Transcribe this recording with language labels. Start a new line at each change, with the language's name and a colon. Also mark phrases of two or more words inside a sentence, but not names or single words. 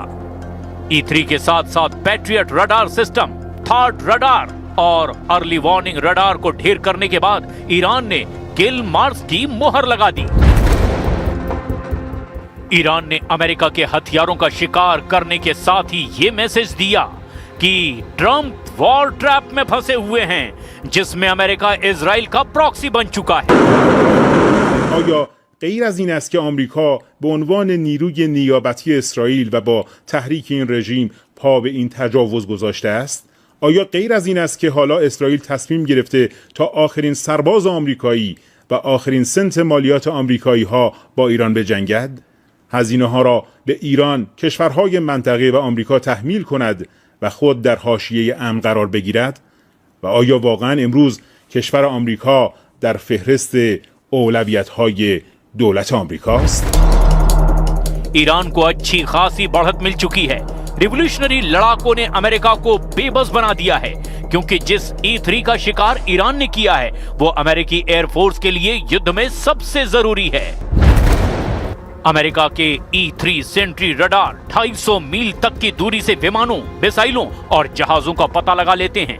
Hindi: E-3 के साथ साथ
English: Patriot radar system, third radar
Hindi: और
English: early warning radar
Hindi: को ढेर करने के बाद ईरान ने
English: kill marks
Hindi: की मोहर लगा दी। ईरान ने अमेरिका के हथियारों का शिकार करने के साथ ही ये मैसेज दिया कि ट्रंप
English: war trap
Hindi: में फंसे हुए हैं, जिसमें अमेरिका इजराइल का प्रॉक्सी बन चुका है।
Persian: آیا غیر از این است که آمریکا به عنوان نیروی نیابتی اسرائیل و با تحریک این رژیم پا به این تجاوز گذاشته است؟ آیا غیر از این است که حالا اسرائیل تصمیم گرفته تا آخرین سرباز آمریکایی و آخرین سنت مالیات آمریکایی ها با ایران بجنگد؟ هزینه ها را به ایران، کشورهای منطقه و آمریکا تحمیل کند و خود در حاشیه امن قرار بگیرد؟ و آیا واقعا امروز کشور آمریکا در فهرست اولویت‌های دولت آمریکاست؟
Hindi: ईरान को अच्छी खासी बढ़त मिल चुकी है। रिवॉल्यूशनरी लड़ाकों ने अमेरिका को बेबस बना दिया है, क्योंकि जिस E-3 का शिकार ईरान ने किया है वो अमेरिकी एयरफोर्स के लिए युद्ध में सबसे जरूरी है। अमेरिका के E-3
English: Sentry radar
Hindi: 250 मील तक की दूरी से विमानों, मिसाइलों और जहाजों का पता लगा लेते हैं।